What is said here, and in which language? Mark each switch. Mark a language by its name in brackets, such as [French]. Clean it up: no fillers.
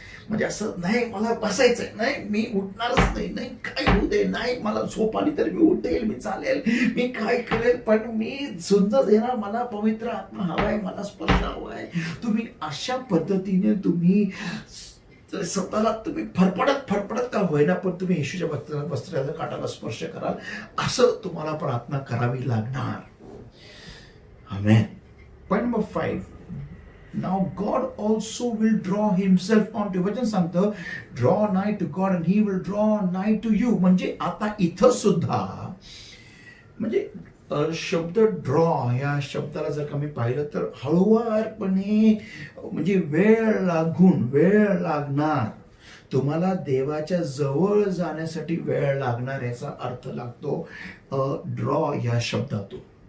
[Marathi] म्हणजे असं नाही मला बसायचंय, नाही मी उठणारच नाही, नाही काय होऊ दे, नाही मला झोप आली तर मी उठेल, मी चालेल, मी काय करेल, पण मी सुद्धा देणार, मला पवित्र आत्मा हवाय, मला स्पर्श हवाय. तुम्ही अशा पद्धतीने तुम्ही स्वतःला तुम्ही फडफडत का होईना पण तुम्ही येशूच्या वस्त्राच्या काठाला स्पर्श कराल, असं तुम्हाला प्रार्थना करावी लागणार. आमेन. [English] Point number 5, now God also will draw himself on to. [Marathi] वचन सांगतं [English] draw nigh to God and he will draw nigh to you. [Marathi] म्हणजे आता इथं सुद्धा म्हणजे शब्द ड्रॉ या शब्दाला जर का मी पाहिलं तर हळुवारपणे म्हणजे वेळ लागणार, तुम्हाला देवाच्या जवळ जाण्यासाठी वेळ लागणार याचा अर्थ लागतो ड्रॉ या शब्दातून.